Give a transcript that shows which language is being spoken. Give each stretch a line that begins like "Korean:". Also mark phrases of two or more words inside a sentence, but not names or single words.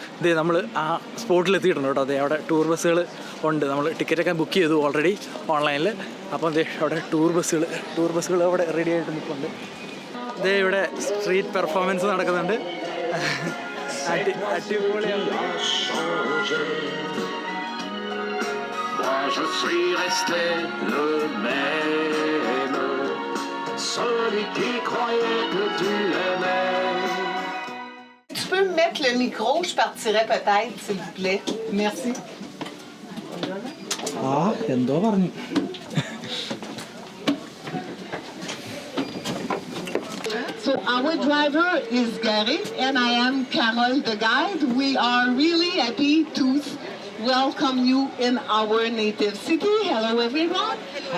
Malayalam: ഇതേ നമ്മൾ ആ സ്പോട്ടിൽ എത്തിയിട്ടുണ്ട് കേട്ടോ. അതെ, അവിടെ ടൂർ ബസ്സുകൾ ഉണ്ട്. നമ്മൾ ടിക്കറ്റൊക്കെ ബുക്ക് ചെയ്തു
English: already onlineിൽ.
Malayalam: അപ്പോൾ അതെ, അവിടെ ടൂർ ബസ്സുകൾ അവിടെ റെഡി ആയിട്ട് നിൽക്കുന്നുണ്ട്. ഇതേ ഇവിടെ
English: street performance
Malayalam: നടക്കുന്നുണ്ട്. അടിപൊളിയാണ്.
French: Je suis resté le même, celui qui croyait que tu l'aimais. Tu peux me mettre le micro, je partirais peut-être, s'il vous plaît. Merci.
Malayalam: എന്തോ പറഞ്ഞു.
English: So our driver is Gary and I am Carole the guide. We are really happy to welcome you in our native city. Hello everyone. Hi.